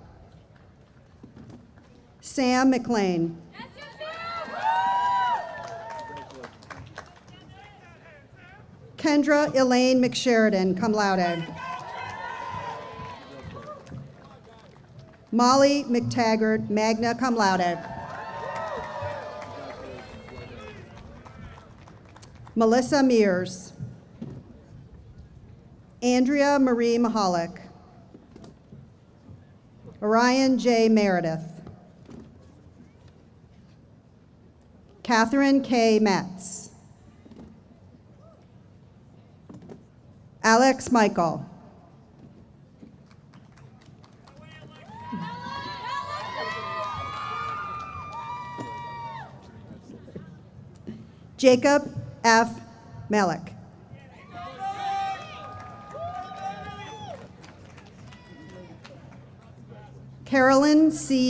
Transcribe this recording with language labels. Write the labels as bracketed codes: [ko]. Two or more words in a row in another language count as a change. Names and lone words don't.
[en] Sam McLean. Kendra Elaine McSheridan, [la] cum laude. [en] Molly McTaggart, [la] magna cum laude. [en] Melissa Mears. Andrea Marie Mahalik. Orion J. Meredith. Catherine K. Metz. Alex Michael. Jacob F. Melick. Carolyn C.